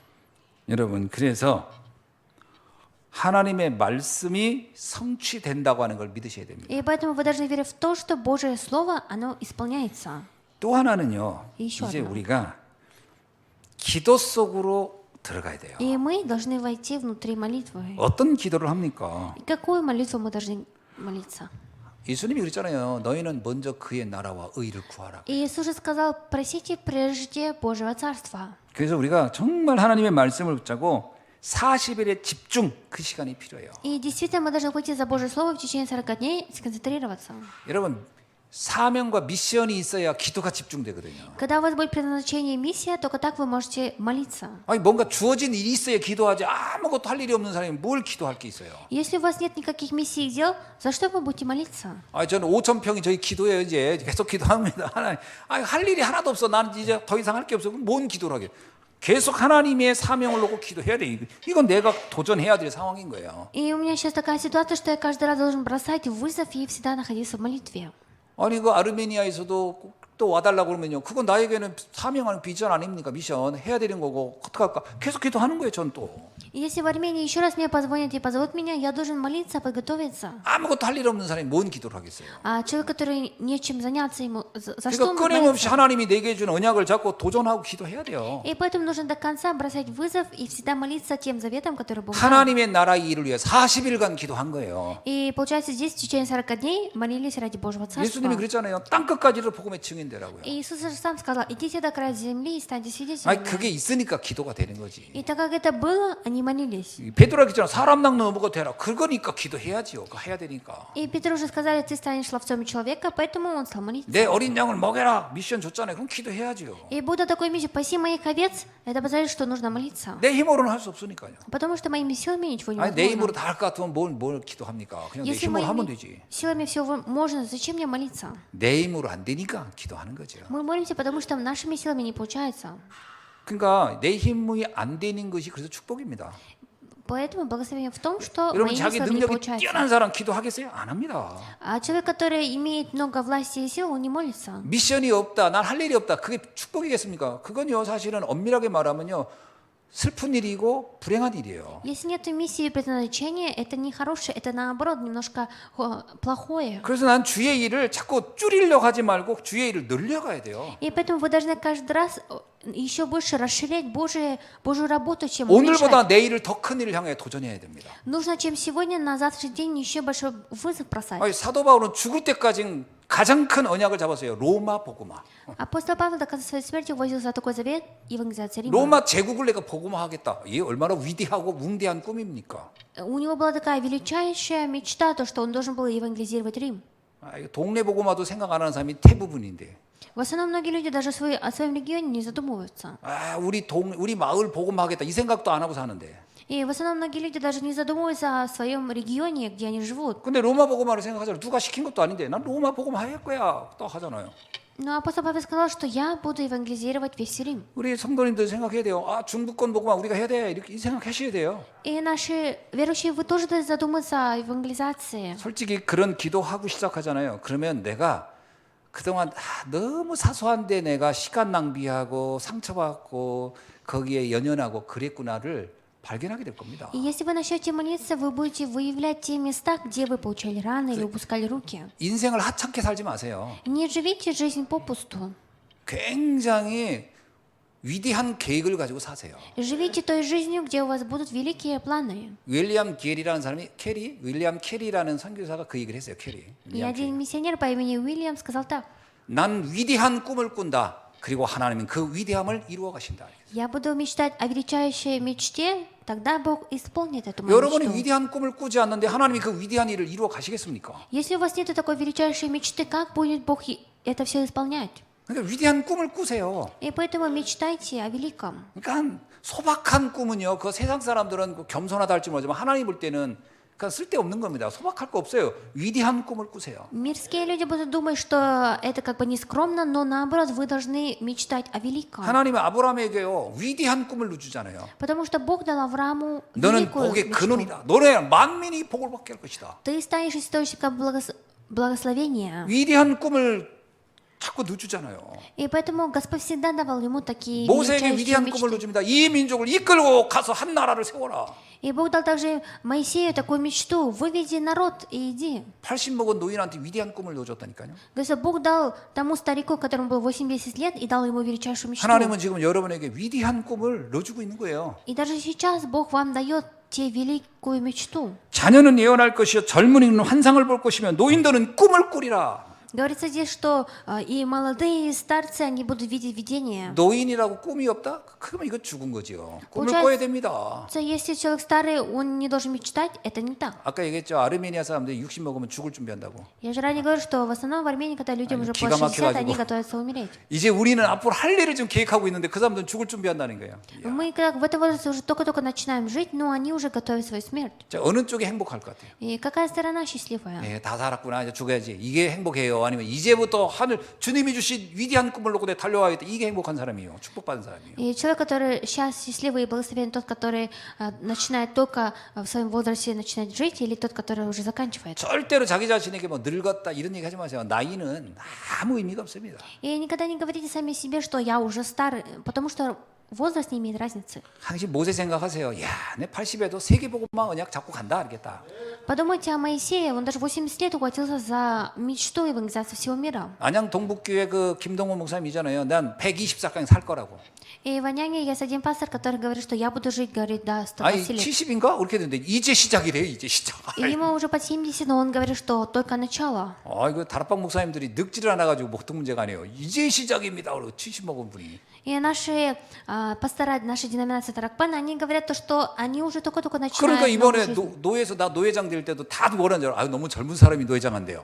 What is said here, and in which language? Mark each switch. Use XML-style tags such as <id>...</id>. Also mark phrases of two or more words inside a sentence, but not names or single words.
<ko>여러분 그래서 하나님의 말씀이 성취된다고 하는 걸 믿으셔야 됩니다.</ko> <ru>И поэтому вы должны верить в то, что Божье Слово, оно исполняется.</ru> <ko>또 하나는요</ko> <ru>еще</ru> <ko>이제</ko> <ru>одно.</ru> <ko>우리가 기도 속으로 들어가야 돼요.</ko> <ru>И мы должны войти внутри молитвы.</ru> <ko>어떤 기도를 합니까?</ko> <ru>И какую молитву мы должны молиться?</ru> <ko>예수님이 그랬잖아요. 너희는 먼저 그의 나라와 의를 구하라.</ko> <ru>И Иисус же сказал, просите прежде Божьего Царства.</ru> <ko>그래서 우리가 정말 하나님의 말씀을 붙잡고 40일의 집중 그 시간이 필요해요.</ko> <ru>И действительно мы должны выйти за Божье Слово в течение 40 дней, сконцентрироваться.</ru> <ko>여러분 사명과 미션이 있어야 기도가 집중되거든요.</ko> <ru>Когда у вас будет предназначение и миссия, только так вы можете молиться.</ru> <ko>아니 뭔가 주어진 일이 있어야 기도하지 아무것도 할 일이 없는 사람이 뭘 기도할 게 있어요.</ko> <ru>Если у вас нет никаких миссий и дел, за что вы будете молиться?</ru> <ko>아 저는 5,000평이 저희 기도예요. 이제 계속 기도합니다. 하나님, 할 일이 하나도 없어. 나는 이제 더 이상 할 게 없어. 그럼 뭔 기도를 하게? 계속 하나님의 사명을 놓고 기도해야 돼. 이건 내가 도전해야 될 상황인 거예요.</ko> <ru>И у меня сейчас такая ситуация, что я каждый раз должен бросать вызов и всегда находиться в молитве.</ru> <ko>아니 그 아르메니아에서도 또 와달라고 그러면요. 그건 나에게는 사명하는 비전 아닙니까? 미션 해야 되는 거고 어떡할까? 계속 기도하는 거예요. 전 또.</ko> <ru>И если в Армении еще раз мне позвонят и позовут меня, я должен молиться, подготовиться.</ru> <ko>아무것도 할 일 없는 사람이 뭔 기도를 하겠어요?</ko> <ru>А человек, который нечем заняться ему, за что</ru> <ko>그러니까</ko> <ru>он будет</ru> <ko>끊임없이</ko> <ru>молиться?</ru> <ko>하나님이 내게 준 언약을 잡고 도전하고 기도해야 돼요.</ko> <ru>И поэтому нужно до конца бросать вызов и всегда молиться тем заветом, который Бог дал.</ru> <ko>하나님의 나라의 일을 위해 40일간 기도한 거예요.</ko> <ru>И получается, здесь в течение 40 дней молились ради Божьего Царства.</ru> <ko>예수님이 그랬잖아요. 땅 끝까지를 복음의 증인 하시면 되라고요.</ko> <ru>И Иисус же сам сказал, идите до края земли и станьте</ru> <ko>아니</ko> <ru>свидетелями.</ru> <ko>그게 있으니까 기도가 되는 거지.</ko> <ru>И так как это было, они молились.</ru> <ko>베드로가 그랬잖아. 사람 낚는 어부가 되라. 그거니까 기도해야지요. 그거 해야 되니까.</ko> <ru>И Петру уже сказали, ты станешь ловцом человека, поэтому он стал молиться.</ru> <ko>내 어린 양을 먹여라. 미션 줬잖아요. 그럼 기도해야지요.</ko> <ru>И Будда такой миссию, паси моих овец, это означает, что нужно молиться.</ru> <ko>내 힘으로는 할 수 없으니까요.</ko> <ru>Потому что моими силами ничего</ru> <ko>아니 내 힘으로</ko> <ru>невозможно.</ru> <ko>다 할 것 같으면 뭘 기도합니까? 그냥 내</ko> <ru>Если</ru> <ko>힘으로 하면</ko> <ru>моими</ru> <ko>되지.</ko> <ru>силами все можно, зачем мне молиться?</ru> <ko>내 힘으로 안 되니까 기도하는 거죠.</ko> <ru>Мы молимся, потому что нашими силами не получается.</ru> <ko>그러니까 내 힘이 안 되는 것이 그래서 축복입니다.</ko> <ru>Поэтому благословение в том, что</ru> <ko>여러분</ko> <ru>моими</ru> <ko>자기</ko> <ru>силами не</ru> <ko>능력이</ko> <ru>получается.</ru> <ko>뛰어난 사람 기도하겠어요? 안 합니다.</ko> <ru>А человек, который имеет много власти и сил, он не молится.</ru> <ko>미션이 없다. 난 할 일이 없다. 그게 축복이겠습니까? 그건요 사실은 엄밀하게 말하면요 슬픈 일이고 불행한 일이에요.</ko> <ru>Если нет миссии и предназначения, это не хорошее, это наоборот немножко плохое.</ru> <ko>그래서 난 주의 일을 자꾸 줄이려고 하지 말고 주의 일을 늘려가야 돼요.</ko> <ru>И поэтому вы должны каждый раз еще больше расширять Божью работу, чем</ru> <ko>오늘보다</ko> <ru>уменьшать.</ru> <ko>내일을 더 큰 일을 향해 도전해야 됩니다.</ko> <ru>Нужно, чем сегодня, на завтрашний день еще большой вызов бросать.</ru> <ko>아니, 사도 바울은 죽을 때까지 가장 큰 언약을 잡았어요. 로마 복음화.</ko> <ru>Апостол Павел до конца своей смерти возил за такой завет евангелизации Рима.</ru> <ko>로마 제국을 내가 복음화하겠다. 이게 얼마나 위대하고 웅대한 꿈입니까?</ko> <ru>У него была такая величайшая мечта, то, что он должен был евангелизировать Рим.</ru> <ko>아, 이거 동네 복음화도 생각 안 하는 사람이 대부분인데.</ko> <ru>В основном многие люди даже о своем регионе не задумываются.</ru> <ko>아, 우리 마을 복음화하겠다. 이 생각도 안 하고 사는데.</ko> <ru>И в основном многие люди даже не задумываются о своем регионе, где они живут.</ru> <ko>근데 로마 복음화를 생각하잖아요. 누가 시킨 것도 아닌데 난 로마 복음화 할 거야. 또 하잖아요.</ko> <ru>Но апостол Павел сказал, что я буду евангелизировать весь Рим.</ru> <ko>우리 성도님들 생각해야 돼요. 아, 중부권 복음화 우리가 해야 돼. 이렇게 생각하셔야 돼요.</ko> <ru>И наши верующие, вы тоже должны задуматься о евангелизации.</ru> <ko>솔직히 그런 기도하고 시작하잖아요. 그러면 내가 그동안 너무 사소한데 내가 시간 낭비하고 상처받고 거기에 연연하고 그랬구나를 발견하게 될 겁니다.</ko> <ru>И если вы начнете молиться, вы будете выявлять те места, где вы получали раны или упускали руки.</ru> <ko>인생을 하찮게 살지 마세요.</ko> <ru>Не живите жизнь попусту.</ru> <ko>굉장히 위대한 계획을 가지고 사세요.</ko> <ru>Живите той жизнью, где у вас будут великие планы.</ru> <ko>윌리엄 게리라는 사람이 윌리엄 캐리라는 선교사가 그 얘기를 했어요.</ko> <ru>И</ru> <ko>윌리엄 캐리.</ko> <ru>один миссионер по имени Уильям сказал так.</ru> <ko>난 위대한 꿈을 꾼다. 그리고 하나님은 그 위대함을 이루어 가신다.</ko> <ru>Я буду мечтать о величайшей мечте, тогда Бог исполнит эту мою</ru> <ko>여러분이</ko> <ru>мечту.</ru> <ko>위대한 꿈을 꾸지 않는데 하나님이 그 위대한 일을 이루어 가시겠습니까?</ko> <ru>Если у вас нет такой величайшей мечты, как будет Бог это все исполнять?</ru> <ko>그러니까 위대한 꿈을 꾸세요.</ko> <ru>И поэтому мечтайте о великом.</ru> <ko>그러니까 소박한 꿈은요. 그 세상 사람들은 그 겸손하다 할지 모르지만 하나님 볼 때는 그러니까 쓸데없는 겁니다. 소박할 거 없어요. 위대한 꿈을 꾸세요.</ko> <ru>Мирские люди будут думать, что это как бы не скромно, но наоборот, вы должны мечтать о великом.</ru> <ko>하나님은 아브라함에게요. 위대한 꿈을 주잖아요.</ko> <ru>Потому что Бог дал Аврааму</ru> <ko>너는</ko> <ru>великую</ru> <ko>복의</ko> <ru>мечту.</ru> <ko>근원이다. 너는 만민이 복을 받게 할 것이다.</ko> <ru>Ты станешь источником благословения.</ru> <ko>위대한 꿈을 자꾸 늦주잖아요.</ko> <ru>И поэтому Господь всегда давал ему такие</ru> <ko>모세에게</ko> <ru>величайшие</ru> <ko>위대한 꿈을</ko> <ru>мечты.</ru> <ko>누줍니다. 이 민족을 이끌고 가서 한 나라를 세워라.</ko> <ru>И Бог дал также Моисею такую мечту: выведи народ и иди.</ru> <ko>80 먹은 노인한테 위대한 꿈을 넣어줬다니까요.</ko> <ru>То есть Бог дал тому старику, которому было 80 лет, и дал ему величайшую мечту.</ru> <ko>하나님은 지금 여러분에게 위대한 꿈을 넣어주고 있는 거예요.</ko> <ru>И даже сейчас Бог вам дает те великую мечту.</ru> <ko>자녀는 예언할 것이요 젊은이는 환상을 볼 것이며 노인들은 꿈을 꾸리라.</ko> <ru>Говорится здесь, что и молодые, и старцы, они будут видеть видения.</ru> <ko>노인이라고 꿈이 없다? 그러면 이거 죽은 거지요. 꿈을</ko> <ru>получается-</ru> <ko>꿔야 됩니다.</ko> <ru>Если человек старый, он не должен мечтать, это не так.</ru> <ko>아까 얘기했죠. 아르메니아 사람들이 60 먹으면 죽을 준비한다고.</ko> <ru>Я же ранее говорю, что в основном в Армении, когда людям уже</ru> <ko>기가</ko> <ru>по 60, они</ru> <ko>막혀가지고.</ko> <ru>готовятся умереть.</ru> <ko>이제 우리는 앞으로 할 일을 좀 계획하고 있는데 그 사람들은 죽을 준비한다는 거예요.</ko> <ru>Мы когда в этом возрасте уже только-только начинаем жить, но они уже готовят свою смерть.</ru> <ko>자, 어느 쪽이 행복할 것 같아요?</ko> <ru>И какая сторона счастливая?</ru> <ko>네, 다 살았구나. 이제 죽어야지. 이게 행복해요. 아니면 이제부터 하늘 주님이 주신 위대한 꿈을 놓고 내가 달려와야겠다. 이게 행복한 사람이에요. 축복받은 사람이에요.</ko> <ru>И человек, который сейчас счастливый и благословен, тот, который начинает только в своем возрасте начинать жить, или тот, который уже заканчивает.</ru> <ko>절대로 자기 자신에게 뭐 늙었다 이런 얘기 하지 마세요. 나이는 아무 의미가 없습니다.</ko> <ru>И никогда не говорите сами себе, что я уже старый, потому что возраст не имеет разницы.</ru> <ko>당신 모세 생각하세요. 야, 내 80에도 세계복음화 언약 잡고 간다 알겠다.</ko> <ru>Подумайте о Моисее, он даже 80 лет ухватился за мечту евангелизации всего мира.</ru> <ko>안양 동북교회 그 김동호 목사님이잖아요. 난 124강에 살 거라고.</ko> <ru>И в Аняне есть один пастор, который говорит, что я буду жить, говорит, до</ru> <ko>아니</ko> <ru>120 лет.</ru> <ko>70인가 그렇게 되는데 이제 시작이래요. 이제 시작.</ko> <ru>И ему уже под 70, но он говорит, что только начало.</ru> <ko>이거 다락방 목사님들이 늙지를 않아 가지고 목통 문제가 아니에요. 이제 시작입니다. 그리고 70 먹은 분이.</ko> <ru>И наши пастора, нашей деноминации Таракпан, они говорят то, что они уже только-только</ru> <ko>그러니까</ko> <ru>начинают новую</ru> <ko>이번에</ko> <ru>жизнь.</ru> <ko>노예에서 나 노회장 될 때도 다들 뭐라는 줄 알아? 아유 너무 젊은 사람이 노회장 한대요.</ko>